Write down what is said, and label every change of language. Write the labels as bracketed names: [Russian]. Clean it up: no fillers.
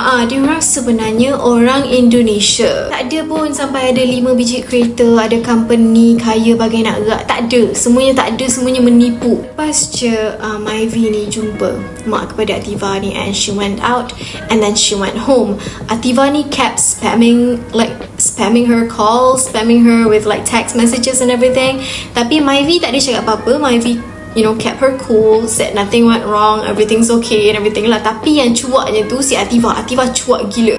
[Malay] Dia orang sebenarnya orang Indonesia. Tak ada pun sampai ada 5 biji kereta, ada company kaya bagai nak gerak. Tak ada. Semuanya tak ada, semuanya menipu. Lepas je Myvi ni jumpa mak kepada Ativa ni, [English] and she went out and then she went home. Ativa ni kept spamming her calls, spamming her with like text messages and everything. [Malay] Tapi Myvi tak ada cakap apa-apa. [English] Myvi, you know, kept her cool, said nothing went wrong, everything's okay and everything lah. [Malay] Tapi yang cuaknya tu si Ativa cuak gila.